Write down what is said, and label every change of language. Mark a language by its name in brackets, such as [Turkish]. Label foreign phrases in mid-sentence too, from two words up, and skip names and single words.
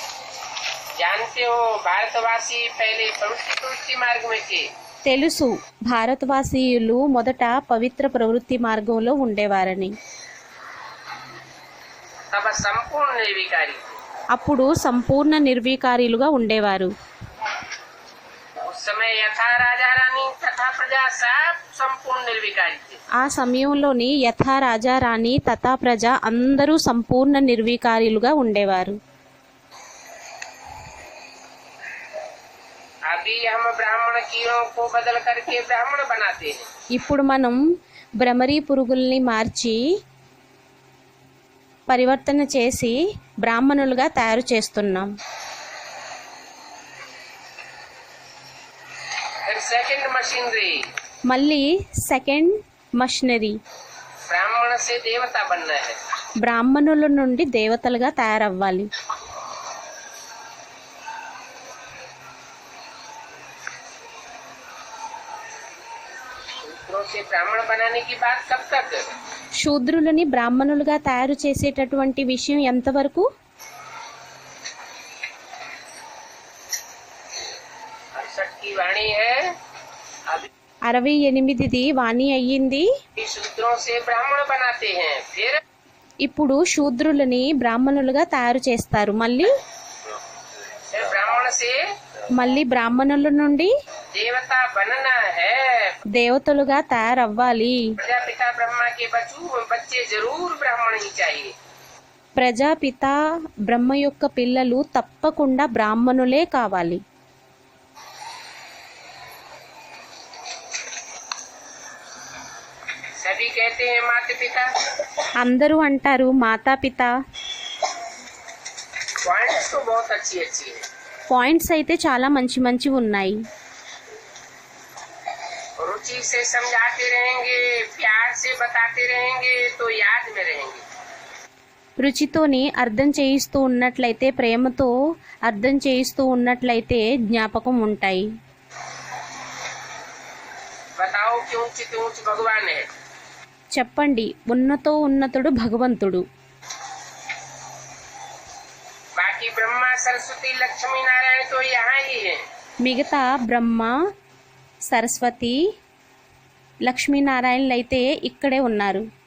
[Telugu] తెలుసు, భారతవాసీయులు మొదట పవిత్ర ప్రవృత్తి మార్గంలో ఉండేవారని. అప్పుడు సంపూర్ణ నిర్వికారులుగా ఉండేవారు. [Hindi] उस समय यथा राजा रानी तथा प्रजा सब संपूर्ण निर्विकारी थे। [Telugu] ఆ సమయంలోని యథా రాజా రాణి తథా ప్రజ అందరూ సంపూర్ణ నిర్వికారులుగా ఉండేవారు. [Hindi] अभी हम ब्राह्मण कीड़ों को बदल करके ब्राह्मण बनाते हैं। [Telugu] ఇప్పుడు మనం భ్రమరీ పురుగుల్ని మార్చి పరివర్తన చేసి బ్రాహ్మణులుగా తయారు చేస్తున్నాం. [Hindi] फिर [English] second machinery, [Telugu] మళ్ళీ [English] second machinery, [Hindi] ब्राह्मण से देवता बनना है। [Telugu] బ్రాహ్మణుల నుండి దేవతలుగా తయారవ్వాలి. [Hindi] शूद्रों से ब्राह्मण बनाने की बात कब तक? [Telugu] శూద్రులని బ్రాహ్మణులుగా తయారు చేసేటటువంటి విషయం ఎంతవరకు? [Hindi] 68 की वाणी है। अभी [Telugu] 68ది వాణి అయ్యింది. [Hindi] शूद्रों से ब्राह्मण बनाते हैं, फिर [Telugu] ఇప్పుడు శూద్రులని బ్రాహ్మణులుగా తయారు చేస్తారు. [Hindi] ब्राह्मण से [Telugu] మళ్ళీ బ్రాహ్మణుల నుండి [Hindi] देवता बनना है। [Telugu] దేవతలుగా తయారవ్వాలి. [Hindi] प्रजापिता ब्रह्मा के बच्चे जरूर ब्राह्मण ही चाहिए। [Telugu] ప్రజాపిత బ్రహ్మ యొక్క పిల్లలు తప్పకుండా బ్రాహ్మణులే కావాలి. [Hindi] सभी कहते हैं माता पिता। [Telugu] అందరూ అంటారు మాతాపిత. [Hindi] पॉइंट्स तो बहुत अच्छी है। [Telugu] పాయింట్స్ అయితే చాలా మంచి మంచి ఉన్నాయి. [Hindi] रुचि से समझाते रहेंगे, प्यार से बताते रहेंगे तो याद में रहेंगे। [Telugu] రుచితోని అర్థం చేయిస్తూ ఉన్నట్లయితే, ప్రేమతో అర్థం చేయిస్తూ ఉన్నట్లయితే జ్ఞాపకం ఉంటాయి. [Hindi] बताओ कि ऊंच ऊंच भगवान है। [Telugu] చెప్పండి, ఉన్నతో ఉన్నతుడు భగవంతుడు. [Hindi] बाकी ब्रह्मा सरस्वती लक्ष्मी नारायण तो यहाँ ही है। [Telugu] మిగతా బ్రహ్మ సరస్వతి లక్ష్మీనారాయణలు అయితే ఇక్కడే ఉన్నారు.